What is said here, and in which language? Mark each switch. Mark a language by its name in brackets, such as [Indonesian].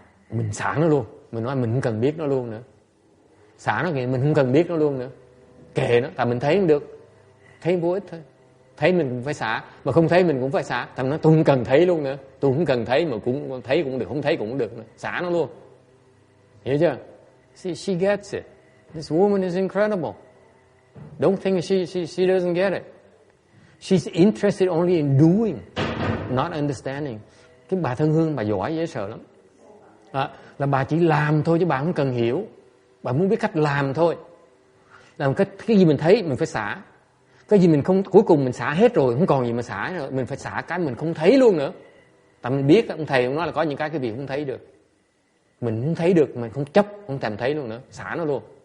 [Vietnamese] Mình xả nó luôn. Mình nói mình không cần biết nó luôn nữa. Xả nó kìa, mình không cần biết nó luôn nữa. Kệ nó, tại mình thấy không được. Thấy vô ích thôi. Thấy mình cũng phải xả, mà không thấy mình cũng phải xả. Thằng nó tôi không cần thấy luôn nữa. Tôi không cần thấy mà cũng thấy cũng được, không thấy cũng được nữa. Xả nó luôn. Hiểu chưa? [English] See, she gets it. This woman is incredible. Don't think she doesn't get it. She's interested only in doing, not understanding. [Vietnamese] Cái bà Thân Hương bà giỏi dễ sợ lắm. Là bà chỉ làm thôi chứ bà không cần hiểu. Bà muốn biết cách làm thôi. Làm cái gì mình thấy mình phải xả. Cái gì mình không, cuối cùng mình xả hết rồi, không còn gì mà xả nữa. Mình phải xả cái mình không thấy luôn nữa. Tại mình biết, ông thầy ông nói là có những cái việc không thấy được. Mình không thấy được, mình không chấp, không thèm thấy luôn nữa. Xả nó luôn.